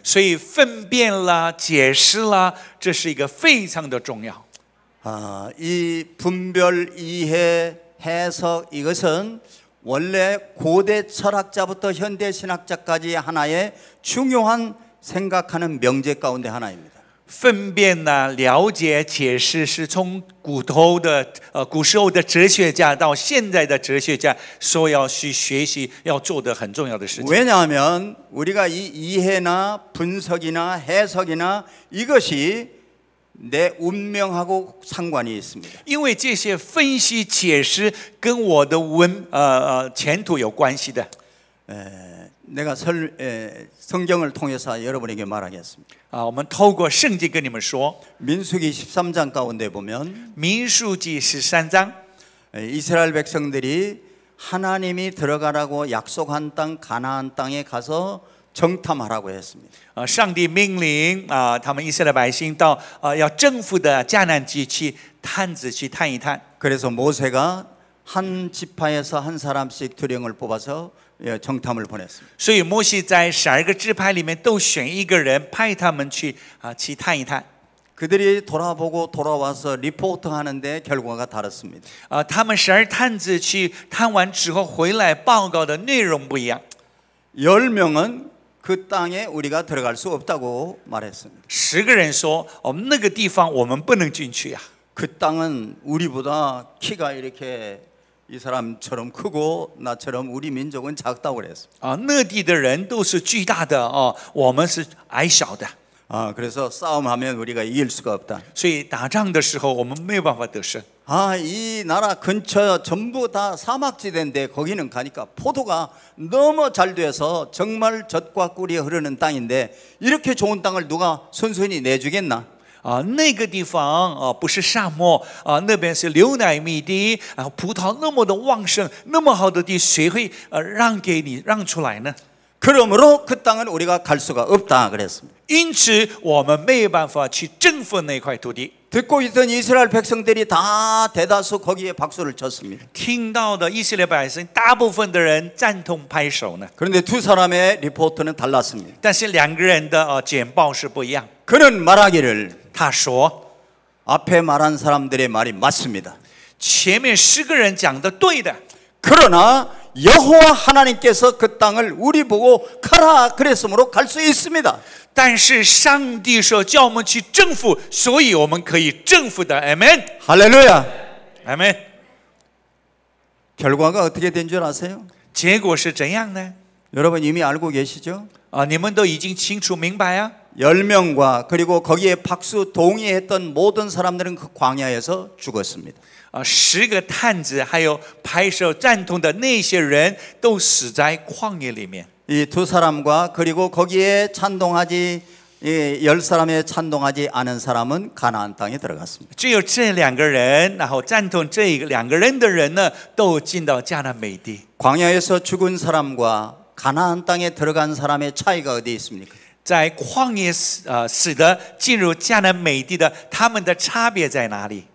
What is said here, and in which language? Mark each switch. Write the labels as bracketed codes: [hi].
[zh] 所以分辨啦、解释啦，这是一个非常的重要。 [ko] 이 분별, 이해, 해석 이것은 원래 고대 철학자부터 현대 신학자까지 하나의 중요한 생각하는 명제 가운데 하나입니다. [zh] 分辨呢、了解、解释，是从古时候的哲学家到现在的哲学家说要去学习要做的很重要的事情。 [ko] 왜냐하면 우리가 이 이해나 분석이나 해석이나 이것이 내 운명하고 상관이 있습니다. [zh] 因为这些分析解释跟我的前途有关系的。 [ko] 내가 성경을 통해서 여러분에게 말하겠습니다. [zh] 我们透过圣经跟你们说， [ko] 민수기 13장 가운데 보면 [zh] 民数记13章， [ko] 이스라엘 백성들이 하나님이 들어가라고 약속한 땅 가나안 땅에 가서 정탐하라고 했습니다. [zh] 上帝命令他们以色列百姓到要征服的迦南地去探子去探一探。 [ko] 그래서 모세가 한 지파에서 한 사람씩 두령을 뽑아서 정탐을 보냈습니다. [zh] 所以摩西在12个支派里面都选一个人，派他们去探一探。 [ko] 그들이 돌아보고 돌아와서 리포트 하는데 결과가 다릅니다. [zh] 他们12探子去探完之后回来报告的内容不一样。 [ko] 10명은 그 땅에 우리가 들어갈 수 없다고 말했습니다. [zh] 10个人说，那个地方我们不能进去啊。 [ko] 그 땅은 우리보다 키가 이렇게 이 사람처럼 크고 나처럼 우리 민족은 작다고 그랬습니다. [zh] 那地的人都是巨大的我们是矮小的。 [ko] 그래서 싸움하면 우리가 이길 수가 없다. [zh] 所以打仗的时候我们没有办法得胜。 [ko] 이 나라 근처 전부 다 사막지대인데 거기는 가니까 포도가 너무 잘 돼서 정말 젖과 꿀이 흐르는 땅인데 이렇게 좋은 땅을 누가 순순히 내주겠나? [zh] 那个地方不是沙漠那边是流奶蜜地葡萄那么的旺盛，那么好的地，谁会让给你让出来呢？ [ko] 그러므로 그 땅은 우리가 갈 수가 없다 그랬습니다. [zh] 因此我们没有办法去征服那块土地。 [ko] 듣고 있던 이스라엘 백성들이 다 대다수 거기에 박수를 쳤습니다. [zh] 听到的以色列百姓大部分的人赞同拍手呢。 [ko] 그런데 두 사람의 리포트는 달랐습니다. [zh] 但是2个人的简报是不一样。 [ko] 그는 말하기를 [zh] 他说 [ko] 앞에 말한 사람들의 말이 맞습니다. [zh] 前面10个人讲的对的， [ko] 그러나 여호와 하나님께서 그 땅을 우리 보고 가라 그랬으므로 갈 수 있습니다. [zh] 但是上帝说叫我们去征服，所以我们可以征服的。 [ko] 아멘 할렐루야. 아멘。 결과가 어떻게 된 줄 아세요? [zh] 结果是怎样呢？ [ko] 여러분 이미 알고 계시죠? [zh] 你们都已经清楚明白啊。 [ko] 10명과 그리고 거기에 박수 동의했던 모든 사람들은 그 광야에서 죽었습니다. [zh] 10个探子还有拍手赞同的那些人都死在旷野里面。 [ko] 이 두 사람과 그리고 거기에 찬동하지 10사람에 찬동하지 않은 사람은 가나안 땅에 들어갔습니다. [zh] 只有这2个人，然后赞同这2个人的人呢，都进到迦南美地。 [ko] 광야에서 죽은 사람과 가나안 땅에 들어간 사람의 차이가 어디 있습니까? [zh] 在旷野死的进入迦南美地的，他们的差别在哪里？